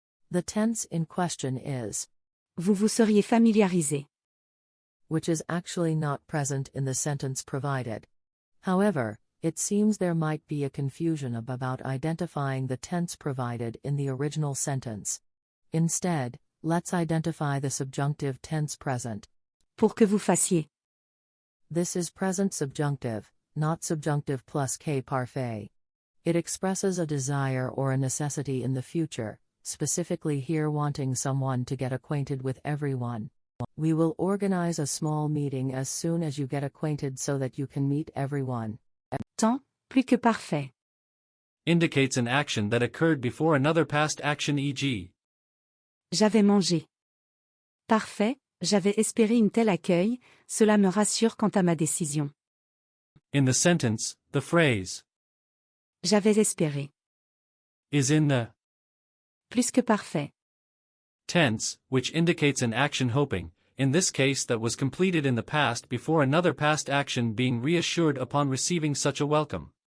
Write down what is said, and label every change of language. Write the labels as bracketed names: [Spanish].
[English] The tense in question is, [French] Vous vous seriez familiarisé. [English] which is actually not present in the sentence provided. However, it seems there might be a confusion about identifying the tense provided in the original sentence. Instead, let's identify the subjunctive tense present. [French] Pour que vous fassiez. [English] This is present subjunctive, not subjunctive plus que parfait. It expresses a desire or a necessity in the future, specifically here wanting someone to get acquainted with everyone. We will organize a small meeting as soon as you get acquainted so that you can meet everyone. [French] Temps, plus que parfait. [English] Indicates an action that occurred before another past action, e.g. [French] J'avais mangé. Parfait, j'avais espéré un tel accueil, cela me rassure quant à ma décision. [English] In the sentence, the phrase [French] J'avais espéré. [English] is in the [French] Plus que parfait. [English] tense, which indicates an action hoping, in this case that was completed in the past before another past action being reassured upon receiving such a welcome.